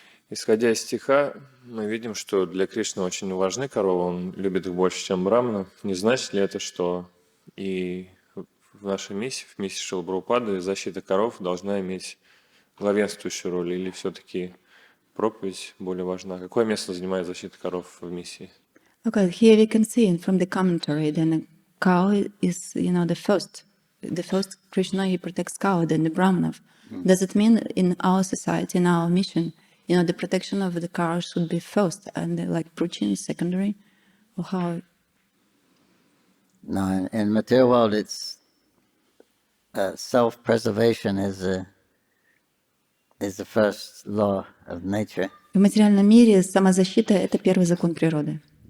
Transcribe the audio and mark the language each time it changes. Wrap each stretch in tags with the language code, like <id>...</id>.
<ru>Исходя из стиха, мы видим, что для Кришны очень важны коровы, он любит их больше, чем брамана. Не значит ли это, что и в нашей миссии, в миссии Шрилы Прабхупады, защита коров должна иметь главенствующую роль, или все-таки проповедь более важна? Какое место занимает защита коров в миссии?</ru> <en>Okay, here we can see from the commentary, then a cow is, the first Krishna, he protects cow, then the Brahmanav. Does it mean in our society, in our mission, the protection of the cow should be first and like preaching secondary? Or how? No, in material world, it's self-preservation is the first law of nature.</en> <ru>В материальном мире самозащита — это первый закон природы.</ru>